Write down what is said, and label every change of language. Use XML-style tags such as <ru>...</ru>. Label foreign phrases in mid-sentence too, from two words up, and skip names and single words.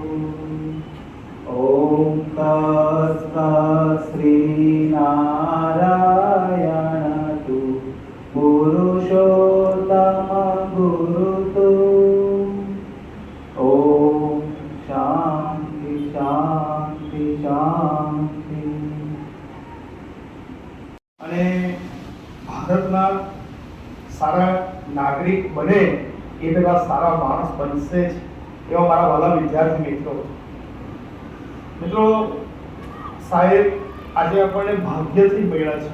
<hi>ओम तत्सत् श्री नारायण तू पुरुषोत्तम गुरु तू.</hi> <sa>ओम शांति शांति शांति.</sa> <gu>અને ભારતના સારા નાગરિક બને એ પેલા સારા માણસ બનશે જ એવા મારા વાલા વિદ્યાર્થી મિત્રો સાહેબ આજે આપણને ભાગ્યથી મળ્યા છે.</gu>